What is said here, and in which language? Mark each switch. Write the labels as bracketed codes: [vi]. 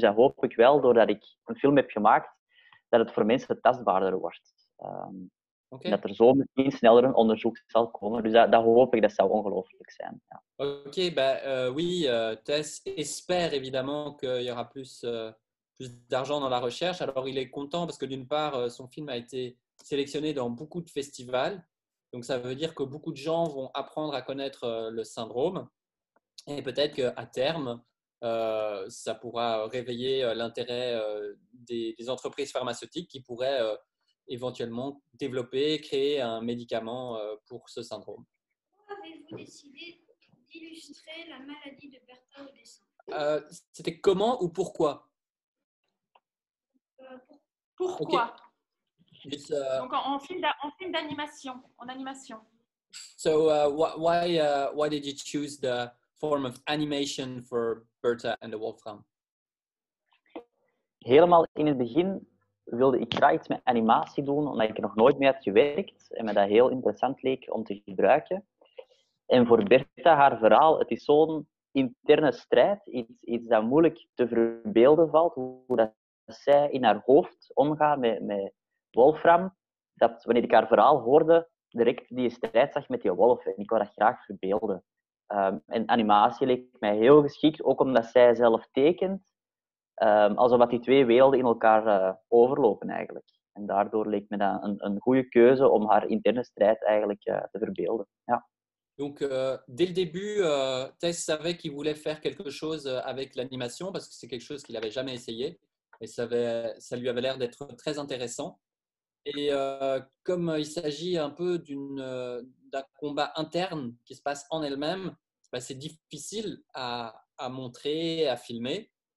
[nl] Dus dat hoop ik wel, doordat ik een film heb gemaakt, dat het voor mensen tastbaarder wordt. Okay. Dat er zo misschien sneller een onderzoek zal komen. Dus dat hoop ik, dat zou ongelooflijk zijn. Ja. [fr] Ok, oui, Tess espère évidemment qu'il y aura plus d'argent dans la recherche. Alors il est content parce que d'une part, son film a été sélectionné dans beaucoup de festivals. Donc ça veut dire que beaucoup de gens vont apprendre à connaître le syndrome. Et peut-être qu'à terme, ça pourra réveiller l'intérêt des entreprises pharmaceutiques qui pourraient éventuellement développer, créer un médicament pour ce syndrome. Pourquoi avez-vous décidé d'illustrer la maladie de Bertha au dessin? C'était comment ou pourquoi? Pourquoi? Okay. Donc en film d'animation, en animation. [en] So why did you choose the form of animation for Bertha and the Wolfram? [nl] Helemaal in het begin wilde ik graag iets met animatie doen, omdat ik er nog nooit mee had gewerkt en me dat heel interessant leek om te gebruiken. En voor Bertha, haar verhaal, het is zo'n interne strijd, iets dat moeilijk te verbeelden valt, hoe dat zij in haar hoofd omgaat met Wolfram, dat wanneer ik haar verhaal hoorde, direct die strijd zag met die wolf. En ik wou dat graag verbeelden. En animatie leek mij heel geschikt, ook omdat zij zelf tekent, alsof die twee werelden in elkaar overlopen eigenlijk. En daardoor leek me dat een goede keuze om haar interne strijd eigenlijk te verbeelden. Ja. [fr] Donc, dès le début, Tess savait qu'il voulait faire quelque chose avec l'animation parce que c'est quelque chose qu'il n'avait jamais essayé et ça lui avait l'air d'être très intéressant. Et comme il s'agit un peu d'un combat interne qui se passe en elle-même, c'est difficile à montrer, à filmer.